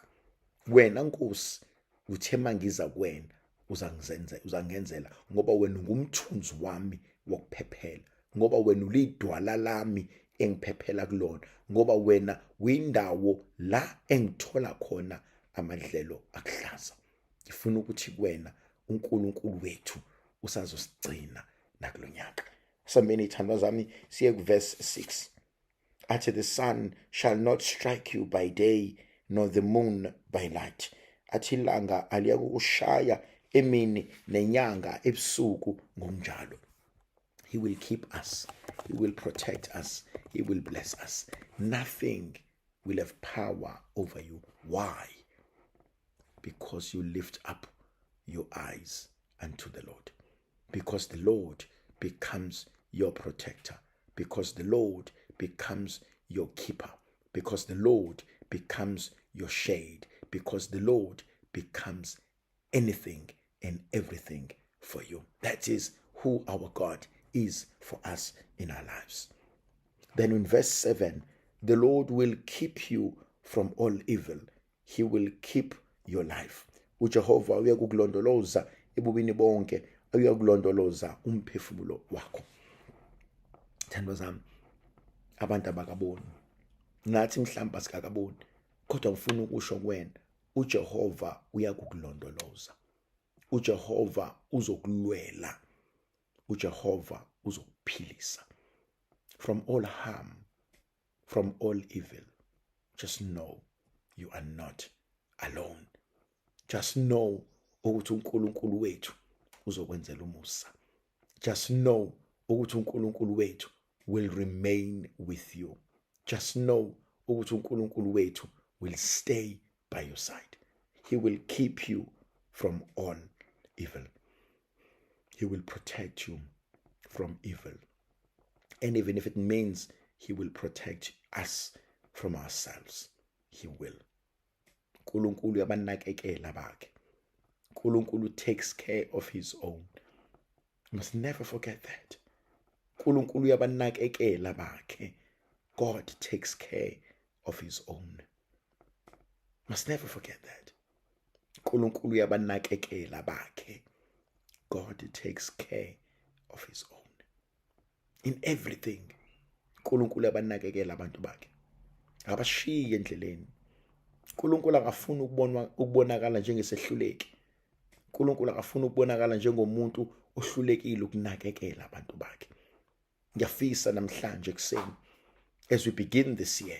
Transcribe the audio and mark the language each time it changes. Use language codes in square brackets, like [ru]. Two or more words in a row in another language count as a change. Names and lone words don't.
[zu] Wena Nkosi uthe mangiza kuwena uzangenzela ngoba wena ungumthunzi wami wokuphephela, ngoba wena ulidwala lami engiphephela kulona, ngoba wena uyindawo la engithola khona amadlelo akuhlaza. Ngifuna ukuthi kuwena uNkulunkulu wethu usazosigcina nakulonyaka. Sameni thandwa zami siye kuverse 6. [en] Athi the sun shall not strike you by day nor the moon by night. [zu] Athi ilanga aliyakushaya emini nenyanga ebusuku ngokunjalo. [en] He will keep us. He will protect us. He will bless us. Nothing will have power over you. Why? Because you lift up your eyes unto the Lord. Because the Lord becomes your protector. Because the Lord becomes your keeper. Because the Lord becomes your shade. Because the Lord becomes anything and everything for you. That is who our God is for us in our lives. Then in verse 7, the Lord will keep you from all evil. He will keep your life. [zu] uJehova uyakukulondoloza ebubini bonke, uyakulondoloza umphefumulo wakho. Thandwa zami, abantu abakaboni, nathi mhlawumbe asikakaboni, kodwa ngifuna ukusho kuwena uJehova uyakukulondoloza. uJehova uzokulwela. uJehova uzokuphilisa [en] from all harm, from all evil. Just know you are not alone. Just know [zu] ukuthi uNkulunkulu wethu uzokwenzela umusa. [en] Just know [zu] ukuthi uNkulunkulu wethu [en] will remain with you. Just know [zu] ukuthi uNkulunkulu wethu [en] will stay by your side. He will keep you from all evil. He will protect you from evil. And even if it means he will protect us from ourselves, he will. [zu] uNkulunkulu uyabanakekela bakhe. [en] uNkulunkulu takes care of his own. You must never forget that. [zu] uNkulunkulu uyabanakekela bakhe. [en] God takes care of his own. You must never forget that. [zu] uNkulunkulu uyabanakekela bakhe. [en] God takes care of his own. In everything, [zu] uNkulunkulu uyabanakekela abantu bakhe. Akabashiyi endleleni. uNkulunkulu akafuni ukubonakala njengesehluleki. uNkulunkulu akafuni ukubonakala njengomuntu ohlulekile ukunakekela abantu bakhe. Ngiyafisa namhlanje kuseni [en] as we begin this year.